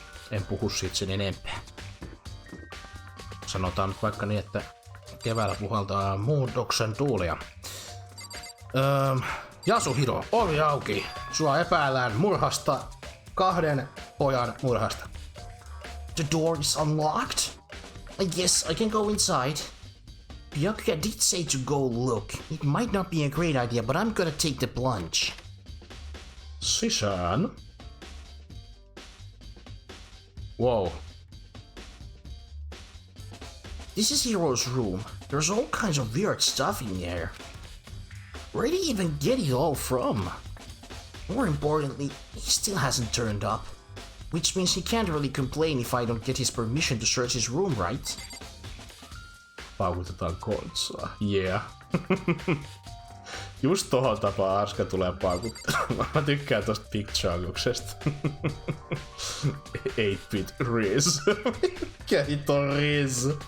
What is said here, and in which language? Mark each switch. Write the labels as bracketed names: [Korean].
[Finnish] En puhu siitä sen enempää. Sanotaan nyt vaikka niin, että keväällä puhaltaa muutoksen tuulia. Yasuhiro, ovi auki. Sua epäillään murhasta, 2 pojan murhasta. [English] The door is unlocked? I guess I can go inside. Byakuya did say to go look. It might not be a great idea, but I'm gonna take the plunge. [Finnish] Sisään. [English] Wow. This is Hiro's room. There's all kinds of weird stuff in there. Where did he even get it all from? More importantly, he still hasn't turned up. Which means he can't really complain if I don't get his permission to search his room, right? [Finnish] Paukutetaan kontsaa. [English] Yeah. [Finnish] Just tohon tapaa Arska tulee paukuttamaan. Mä tykkään tosta picture-aluksesta. 8-bit Riz. Mikä hito Riz?